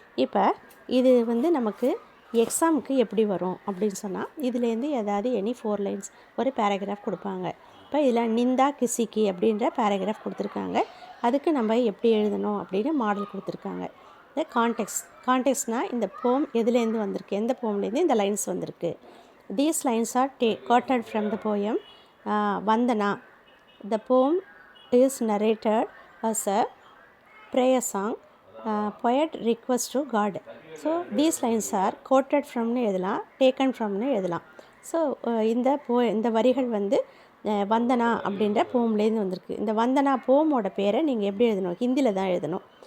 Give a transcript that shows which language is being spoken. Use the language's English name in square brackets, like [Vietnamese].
[Tamil] இப்போ இது நமக்கு எக்ஸாமுக்கு எப்படி வரும் அப்படின்னு சொன்னால், இதுலேருந்து ஏதாவது 4 லைன்ஸ் ஒரு பேராகிராஃப் கொடுப்பாங்க. இப்போ இதில் நிந்தா கிசிக்கி அப்படின்ற பேராகிராஃப் கொடுத்துருக்காங்க. அதுக்கு நம்ம எப்படி எழுதணும் அப்படின்னு மாடல் கொடுத்துருக்காங்க. இந்த கான்டெக்ஸ்ட்னால் இந்த போம் எதுலேருந்து வந்திருக்கு, எந்த போம்லேருந்து இந்த லைன்ஸ் வந்திருக்கு. [English] These lines are quoted from the poem Vandana. The poem is narrated as a prayer song. Poet request to God. So these lines are quoted from [Tamil] எழுதலாம், [English] taken from எழுதலாம். [Tamil] ஸோ இந்த வரிகள் வந்தனா அப்படின்ற போம்லேருந்து வந்திருக்கு. இந்த வந்தனா போமோட பேரை நீங்கள் எப்படி எழுதணும், ஹிந்தியில் தான் எழுதணும்.